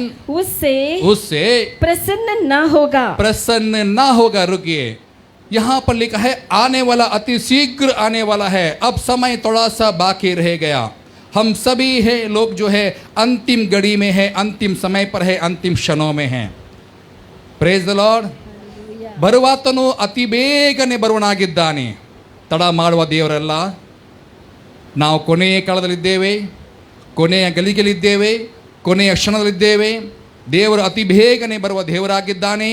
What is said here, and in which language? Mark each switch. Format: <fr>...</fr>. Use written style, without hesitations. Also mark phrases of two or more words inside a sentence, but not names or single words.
<hi>उससे प्रसन्न ना होगा। रुकिए, यहाँ पर लिखा है आने वाला अति शीघ्र आने वाला है। अब समय थोड़ा सा बाकी रह गया। हम सभी है लोग जो है अंतिम घड़ी में है, अंतिम समय पर है, अंतिम क्षणों में है।</hi> <en>praise the Lord.</en> <kn>ಬರುವಾತನು ಅತಿ ಬೇಗನೆ ಬರುವನಾಗಿದ್ದಾನೆ, ತಡ ಮಾಡುವ ದೇವರಲ್ಲ। ನಾವು ಕೊನೆಯ ಕಾಲದಲ್ಲಿದ್ದೇವೆ, ಕೊನೆಯ ಗಲಿಗೆಲಿದ್ದೇವೆ, ಕೊನೆಯ ಕ್ಷಣದಲ್ಲಿದ್ದೇವೆ। ದೇವರು ಅತಿ ಬೇಗನೆ ಬರುವ ದೇವರಾಗಿದ್ದಾನೆ।</kn>